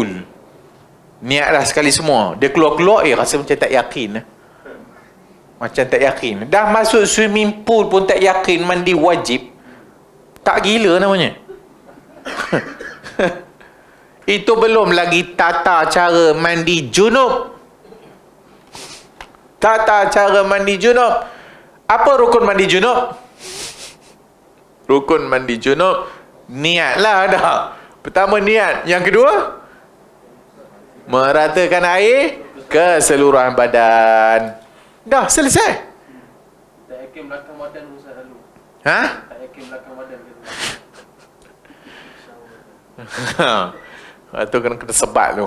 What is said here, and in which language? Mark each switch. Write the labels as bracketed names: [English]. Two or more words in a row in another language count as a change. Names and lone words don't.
[Malay] Niat dah sekali semua. Dia keluar-keluar, rasa macam tak yakin. Macam tak yakin. Dah masuk [English] swimming pool [Malay] pun tak yakin mandi wajib. Tak gila namanya. Itu belum lagi tata cara mandi junub. Tata cara mandi junub. Apa rukun mandi junub? Rukun mandi junub, niatlah dah. Pertama niat. Yang kedua, meratakan air ke seluruh badan. Dah selesai. Tak yakin belakang badan Ustaz lalu. Tak yakin belakang badan ke? Itu kena sebat tu.